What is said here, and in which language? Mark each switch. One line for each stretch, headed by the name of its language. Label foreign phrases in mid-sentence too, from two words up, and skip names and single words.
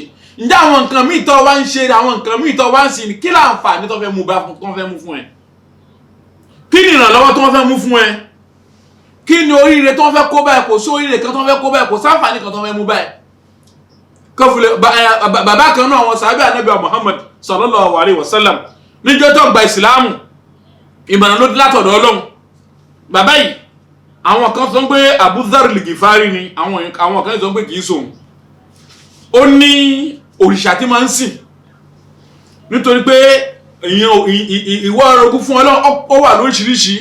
Yoruba: Ǹjẹ́ àwọn nǹkan míì tó wá ń ṣe, àwọn nǹkan míì tó wá ń sìn, kí láǹfààní tó fẹ́ mú fún ẹ? Kí ni ìrànlọ́wọ́ tó fẹ́ mú fún ẹ? Kí ni oríire tó fẹ́ kó báyìí? Kò sí oríire kan tó fẹ́ kó báyìí, kò sáǹfààní kan tó fẹ́ mú báyìí. Bàbá kan náà wọn sàábé Ànábì Muhammad
Arabic: صلى الله عليه وسلم
Yoruba: níjọ́ tó gba ìsìláàmù, ìmọ̀ràn ló látọ̀dọ̀ Ọlọ́run. Bàbá yìí àwọn kan sọ pé Abu Dharr al-Ghifari ni, àwọn kan sọ pé kìí sóhun. Ó ní òrìṣà tí máa ń sìn, nítorí pé ìwọ orogún fún Ọlọ́run ó wà lóríṣiríṣi.